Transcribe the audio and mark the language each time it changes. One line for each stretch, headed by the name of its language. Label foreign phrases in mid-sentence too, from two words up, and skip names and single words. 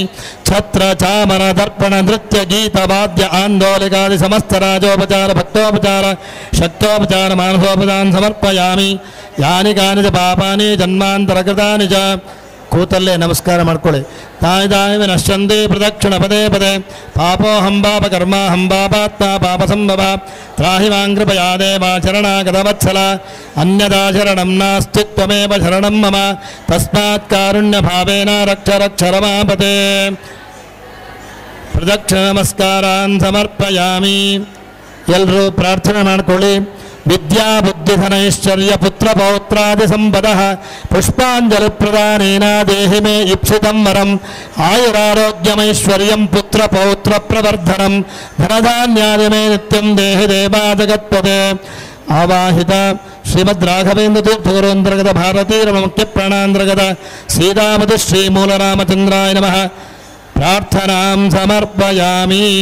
Sanskrit: ಛತ್ರ ಚಾಮರ ದರ್ಪಣ ನೃತ್ಯ ಗೀತ ವಾದ್ಯ ಆಂದೋಲಿಕಾದಿ ಸಮಸ್ತ ರಾಜೋಪಚಾರ ಭಕ್ತೋಪಚಾರ ಶಕ್ತೋಪಚಾರ ಮಾನಸೋಪಚಾರ ಸಮರ್ಪಯಾಮಿ. ಯಾನಿ ಕಾನಿ ಚ ಪಾಪಾನಿ ಜನ್ಮಾಂತರಕೃತಾನಿ ಚ.
Kannada: ಕೂತಲ್ಲೇ ನಮಸ್ಕಾರ ಮಾಡ್ಕೊಳ್ಳಿ.
Sanskrit: ತಾಯಿದಾಯ ನಶ್ಯಂತಿ ಪ್ರದಕ್ಷಿಣ ಪದೇ ಪದೇ. ಪಾಪೋಹಂ ಪಾಪ ಕರ್ಮಾಹಂ ಪಾಪಾತ್ಮ ಪಾಪ ಸಂಭವ. ತ್ರಾಹಿ ಮಾಂ ಕೃಪಯಾ ದೇವ ಶರಣಾಗತವತ್ಸಲ. ಅನ್ಯದಾ ಶರಣಂ ನಾಸ್ತಿ ತ್ವಮೇವ ಶರಣಂ ಮಮ. ತಸ್ಮಾತ್ ಕಾರುಣ್ಯ ಭಾವೇನ ರಕ್ಷ ರಕ್ಷ ರಮಾಪತೆ. ಪ್ರದಕ್ಷಿಣ ನಮಸ್ಕಾರಾನ್ ಸಮರ್ಪಯಾಮಿ.
Kannada: ಎಲ್ಲರೂ ಪ್ರಾರ್ಥನೆ ಮಾಡ್ಕೊಳ್ಳಿ.
Sanskrit: ವಿದ್ಯಾ ಬುದ್ಧಿಧನೈಶ್ವರ್ಯ ಪುತ್ರ ಪೌತ್ರಾದಿ ಸಂಪದ ಪುಷ್ಪಾಂಜಲಿ ಪ್ರದಾನೇನ ದೇಹಿ ಮೇ ಇಪ್ಸಿತಂ ವರಂ. ಆಯುರಾರೋಗ್ಯಮೈಶ್ವರ್ಯಂ ಪುತ್ರ ಪೌತ್ರ ಪ್ರವರ್ಧನಂ ಧನಧಾನ್ಯಾದಿ ಮೇ ನಿತ್ಯಂ ದೇಹಿ ದೇವಾ ಜಗತ್ಪದೆ. ಆವಾಹಿತ ಶ್ರೀಮದ್ ರಾಘವೇಂದ್ರ ತೀರ್ಥಗುರುವಂತರ್ಗತ ಭಾರತೀಯ ಮುಖ್ಯ ಪ್ರಾಣಾಂತರ್ಗತ ಸೀತಾಪತಿ ಶ್ರೀ ಮೂಲರಾಮಚಂದ್ರಾಯ ನಮಃ ಪ್ರಾರ್ಥನಾಂ ಸಮರ್ಪಯಾಮಿ.